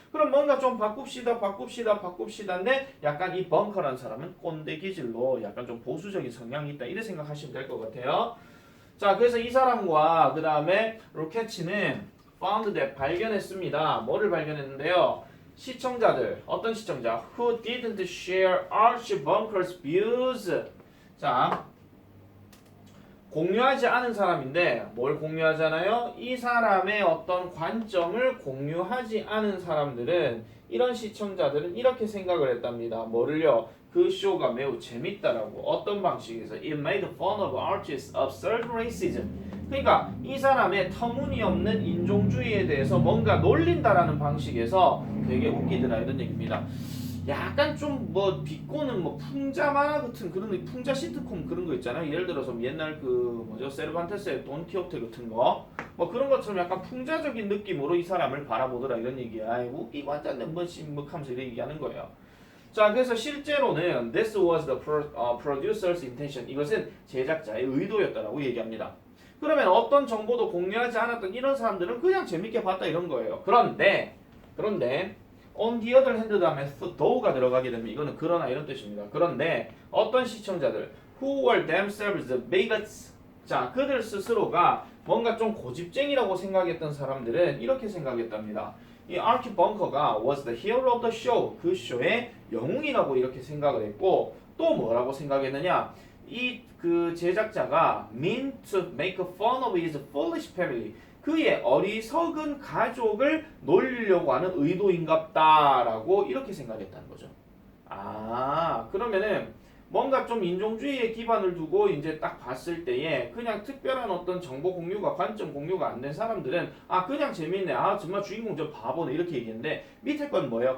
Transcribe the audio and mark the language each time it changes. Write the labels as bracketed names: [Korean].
[Korean] 그럼 뭔가 좀 바꿉시다인데 약간 이 벙커라는 사람은 꼰대 기질로 약간 좀 보수적인 성향이 있다. 이렇게 생각하시면 될 것 같아요. 자, 그래서 이 사람과 그 다음에 로켓치는 [English] found that [Korean] 발견했습니다. 뭐를 발견했는데요? 시청자들, 어떤 시청자? [English] Who didn't share Archie Bunker's views. 자, [Korean] 공유하지 않은 사람인데 뭘 공유하잖아요? 이 사람의 어떤 관점을 공유하지 않은 사람들은 이런 시청자들은 이렇게 생각을 했답니다. 뭐를요? 그 쇼가 매우 재밌다라고. 어떤 방식에서 [English] It made fun of artists' absurd racism. [Korean] 그러니까 이 사람의 터무니없는 인종주의에 대해서 뭔가 놀린다라는 방식에서 되게 웃기더라 이런 얘기입니다. 약간 좀 뭐 비꼬는 뭐 풍자 만화 같은 그런 풍자 시트콤 그런 거 있잖아요. 예를 들어서 옛날 그 뭐죠 세르반테스의 돈키호테 같은 거 뭐 그런 것처럼 약간 풍자적인 느낌으로 이 사람을 바라보더라 이런 얘기야. 웃기고 앉았네 뭐 하면서 이렇게 얘기하는 거예요. 자, 그래서 실제로는 [English] this was the producer's intention. [Korean] 이것은 제작자의 의도였다라고 얘기합니다. 그러면 어떤 정보도 공유하지 않았던 이런 사람들은 그냥 재밌게 봤다 이런 거예요. 그런데 [English] on the other hand [Korean] 다음에 though가 들어가게 되면 이거는 그러나 이런 뜻입니다. 그런데 어떤 시청자들 [English] who were themselves bigots. [Korean] 자, 그들 스스로가 뭔가 좀 고집쟁이라고 생각했던 사람들은 이렇게 생각했답니다. 이 아키 벙커가 [English] was the hero of the show. [Korean] 그 쇼의 영웅이라고 이렇게 생각을 했고 또 뭐라고 생각했느냐? 이 그 제작자가 [English] meant to make fun of his foolish family. [Korean] 그의 어리석은 가족을 놀리려고 하는 의도인갑다라고 이렇게 생각했다는 거죠. 아, 그러면은 뭔가 좀 인종주의에 기반을 두고 이제 딱 봤을 때에 그냥 특별한 어떤 정보 공유가 관점 공유가 안 된 사람들은 아 그냥 재밌네 아 정말 주인공 저 바보네 이렇게 얘기했는데 밑에 건 뭐예요?